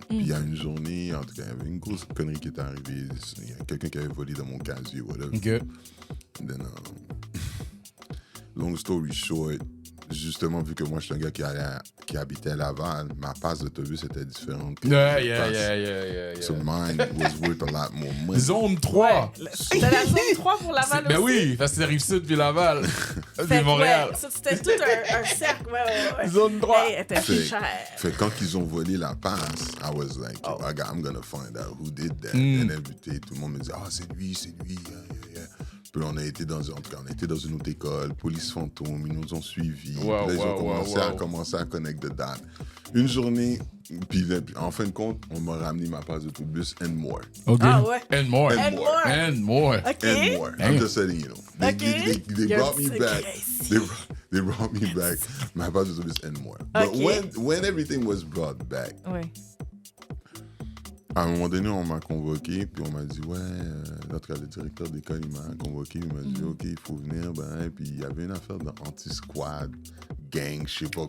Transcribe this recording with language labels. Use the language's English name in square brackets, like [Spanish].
[French] Puis il y a une journée, en tout cas, il y avait une grosse connerie qui était arrivée. Il y a quelqu'un qui avait volé dans mon casier, whatever. [English] Okay. Then, long story short, [French] justement, vu que moi, je suis un gars qui habitait à Laval, ma passe d'autobus était différente. [English] Yeah. So mine was worth a lot more money. [French] Zone 3! C'était la zone 3 pour Laval aussi? Ben oui, parce que c'est Rive-Sud puis Laval. Puis Montréal. Ça, c'était tout un cercle. Ouais. Zone 3. Elle était chère. Fait quand ils ont volé la passe, [English] I was like, I'm gonna find out who did that. And everything, [French] tout le monde me disait, c'est lui. [English] Yeah. [French] Puis on a été dans une autre école, police fantôme, ils nous ont suivis. Ils ont commencé à connecter [English] the dots. [French] Une journée, puis en fin de compte, on m'a ramené ma passe d'autobus [English] and more. Okay. [French] Ah ouais. [English] And more. Okay. And more. I'm just saying, They brought me back. They brought me back my [French] passe d'autobus [English] and more. But when everything was brought back, [French] à un moment donné, on m'a convoqué, puis on m'a dit, le directeur d'école, il m'a convoqué, il m'a dit, OK, il faut venir, puis il y avait une affaire d'anti-squad, gang, je sais pas quoi.